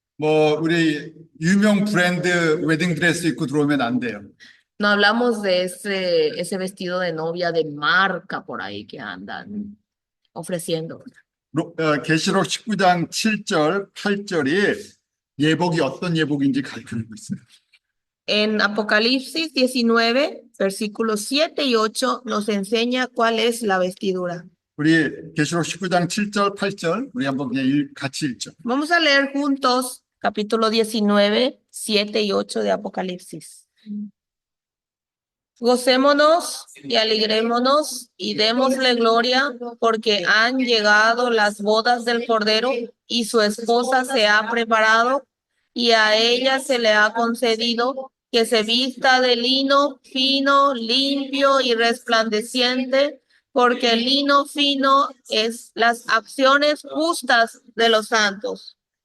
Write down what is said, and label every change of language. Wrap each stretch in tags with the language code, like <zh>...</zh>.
<ko>우리 유명 브랜드 웨딩 드레스 입고 들어오면 안 돼요.</ko> <es>No hablamos de ese vestido de novia de marca por ahí que andan ofreciendo.</es> <ko>계시록 19장 7절, 8절이 예복이 어떤 예복인지 가르쳐주고 있어요.</ko> <es>En Apocalipsis 19, versículos 7 y 8 nos enseña cuál es la vestidura.</es> <ko>우리 계시록 19장 7절, 8절 우리 한번 그냥 같이 읽죠.</ko> <es>Vamos a leer juntos capítulo 19, 7 y 8 de Apocalipsis. Gocémonos y alegrémonos y démosle gloria porque han llegado las bodas del Cordero y su esposa se ha preparado y a ella se le ha concedido que se vista de lino fino, limpio y resplandeciente, porque el lino fino es las acciones justas de los santos.</es>